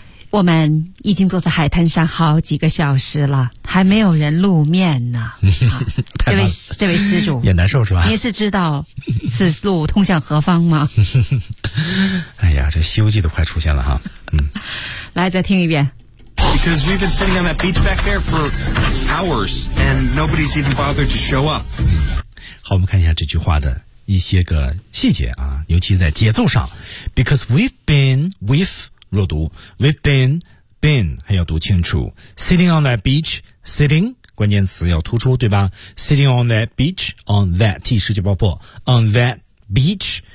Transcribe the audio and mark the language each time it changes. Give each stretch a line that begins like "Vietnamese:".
Chinese: 我们已经坐在海滩上好几个小时了，还没有人露面呢。啊、这位施主也难受是吧？您是知道此路通向何方吗？哎呀，这《西游记》都快出现了哈。嗯，来再听一遍。
English: Because we've been sitting on that beach back there for hours, and nobody's even bothered to show up.
Chinese: 好，我们看一下这句话的一些个细节啊，尤其在节奏上。
English: Because we've been
Chinese: 弱读 ，
English: we've been
Chinese: 还要读清楚。
English: Sitting on that beach, sitting
Chinese: 关键词要突出，对吧
English: ？Sitting on that beach, on that
Chinese: 第十句爆破
English: ，on that beach